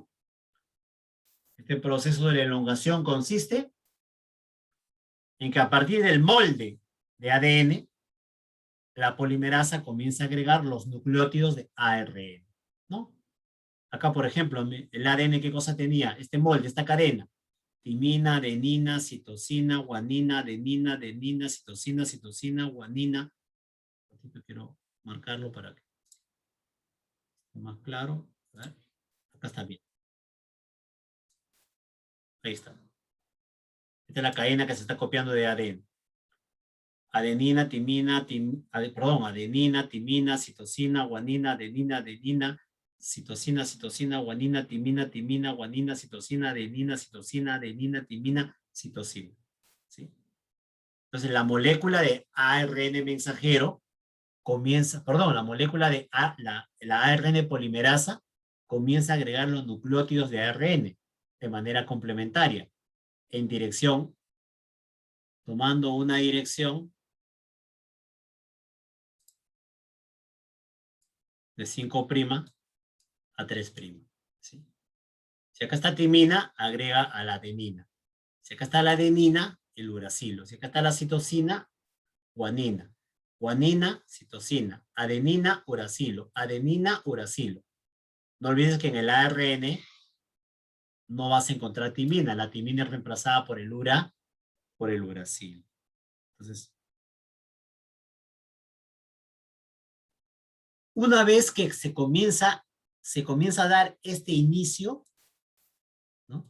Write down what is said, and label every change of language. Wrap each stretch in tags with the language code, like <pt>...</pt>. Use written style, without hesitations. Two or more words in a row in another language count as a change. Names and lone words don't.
<es>Este proceso de la elongación consiste en que a partir del molde de ADN, la polimerasa comienza a agregar los nucleótidos de ARN, ¿no? Acá, por ejemplo, el ADN, ¿qué cosa tenía? Este molde, esta cadena, timina, adenina, citosina, guanina, adenina, adenina, citosina, citosina, guanina. Quiero marcarlo para que esté más claro. A ver, acá está bien. Ahí está. Esta es la cadena que se está copiando de ADN. Adenina, timina, adenina, timina, citosina, guanina, adenina, adenina, citosina, citosina, guanina, timina, timina, guanina, citosina, adenina, citosina, adenina, timina, citosina. ¿Sí? Entonces la molécula de ARN mensajero comienza, perdón, la molécula de la ARN polimerasa comienza a agregar los nucleótidos de ARN de manera complementaria, en dirección, tomando una dirección de 5' a 3'. ¿Sí? Si acá está timina, agrega a la adenina. Si acá está la adenina, el uracilo. Si acá está la citosina, guanina. Guanina, citosina. Adenina, uracilo. Adenina, uracilo. No olvides que en el ARN no vas a encontrar timina. La timina es reemplazada por el uracilo. Entonces, una vez que se comienza a dar este inicio, ¿no?</es>